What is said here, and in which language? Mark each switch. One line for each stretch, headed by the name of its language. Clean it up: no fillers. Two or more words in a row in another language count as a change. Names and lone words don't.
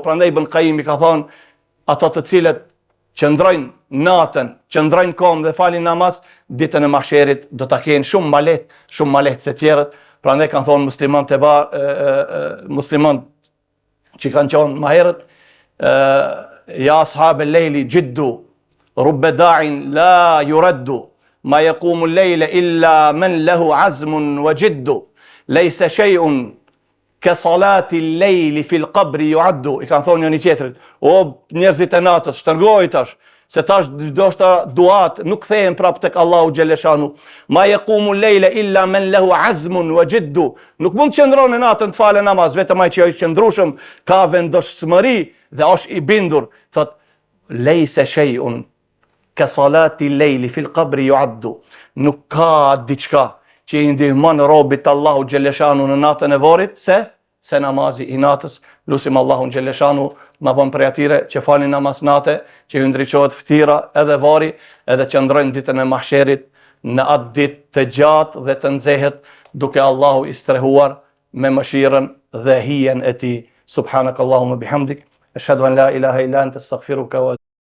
Albanian: Prandaj Ibn Qayyim ka thonë, ato të cilët qëndrojnë natën, qëndrojnë kohën dhe falin namaz, ditën e mahsherit do ta kenë shumë më lehtë se tjerët. Prandaj kanë thonë musliman që kanë qenë më herët,
Arabic: يا أصحاب الليل جدوا رب داع لا يرد ما يقوم الليل إلا من له عزم وجد ليس شيء كصلاة الليل في القبر يعد.
Albanian: I kanë thonë një tjetrit, o njerëzit e natës, shtrëngoj tash, se tash ndoshta duat nuk kthehen prapë tek Allahu xhaleshanu.
Arabic: ما يقوم الليل إلا من له عزم وجد.
Albanian: Nuk mund të qëndron në natën të falë namaz, vetëm ai që është qëndrueshëm, ka vendoshmëri dhe është i bindur. Thot,
Arabic: ليس شيء كصلاة الليل في القبر يعد.
Albanian: Nuk ka diçka që i ndihmon robit Allahu xhaleshanu në natën e varrit, se namazi i natës. Lusim Allahun xhaleshanu ma bën prej atyre që falin namaz natë, që ju ndriçohet ftira edhe vari, edhe qëndrojnë ditën e mahsherit në atë ditë të gjatë dhe të nxehet, duke Allahu i strehuar me mëshirën dhe hijen e tij.
Arabic: سبحانك اللهم وبحمدك أشهد أن لا إله إلا أنت أستغفرك و